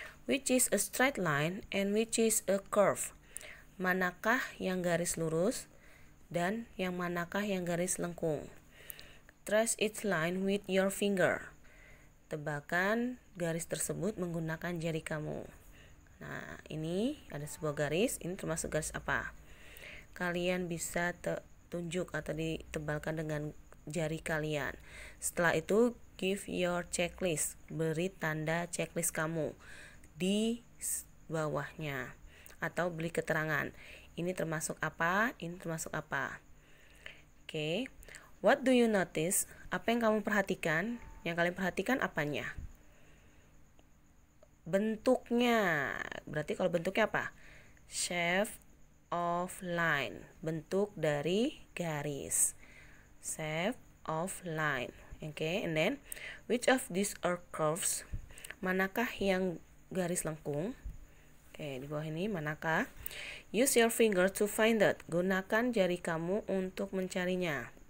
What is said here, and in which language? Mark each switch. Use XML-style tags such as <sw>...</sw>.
<en>Which is a straight line and which is a curve?</en> <id>Manakah yang garis lurus dan yang manakah yang garis lengkung?</id> <en>Trace each line with your finger.</en> <id>Tebakan garis tersebut menggunakan jari kamu. Nah, ini ada sebuah garis. Ini termasuk garis apa? Kalian bisa tunjuk atau ditebalkan dengan jari kalian. Setelah itu,</id> <en>give your checklist.</en> <id>Beri tanda checklist kamu di bawahnya. Atau beri keterangan. Ini termasuk apa? Ini termasuk apa? Oke.</id> <en>What do you notice?</en> <id>Apa yang kamu perhatikan? Yang kalian perhatikan apanya? Bentuknya. Berarti kalau bentuknya apa?</id> <en>Shape of line.</en> <id>Bentuk dari garis.</id> <en>Shape of line. And then which of these are curves?</en> <id>Manakah yang garis lengkung. Oke, di bawah ini manakah?</id> <en>Use your finger to find it.</en> <id>Gunakan jari kamu untuk mencarinya.</id>